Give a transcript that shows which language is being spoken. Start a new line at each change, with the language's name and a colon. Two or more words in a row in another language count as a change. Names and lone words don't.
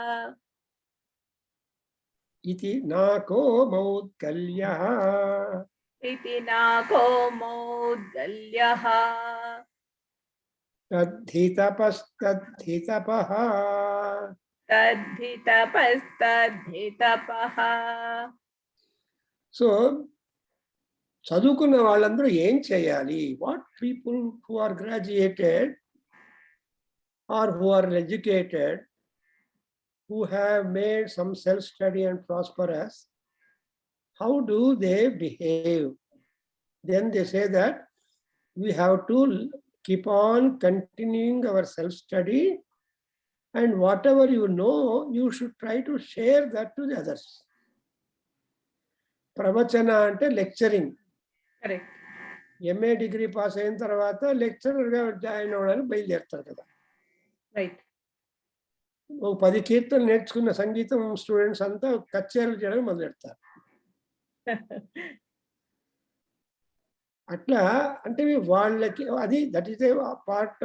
Sanskrit: ఇది నాకో మౌద్గల్యః. Iti nako maudgalyah. తద్ధి తపస్తద్ధి తపః. Tadhi tapastadhi tapaha.
Telugu: సో చదువుకున్న వాళ్ళందరూ ఏం చేయాలి?
English: What people who are graduated or who are educated, who have made some self-study and prosperous, how do they behave? Then they say that we have to keep on continuing our self-study, and whatever you know, you should try to share that to the others.
Telugu: Pravachana ante lecturing.
English: Correct. MA degree pass
Telugu: అయిన తర్వాత లెక్చరర్గా జాయిన్ అవ్వడానికి బయలుదేరుతారు కదా.
English: Right.
Telugu: 10 కీర్తనలు నేర్చుకున్న సంగీతం స్టూడెంట్స్ అంతా కచేరీలు చేయడం మొదలెడతారు. అట్లా అంటే వాళ్ళకి అది
English: that is a part.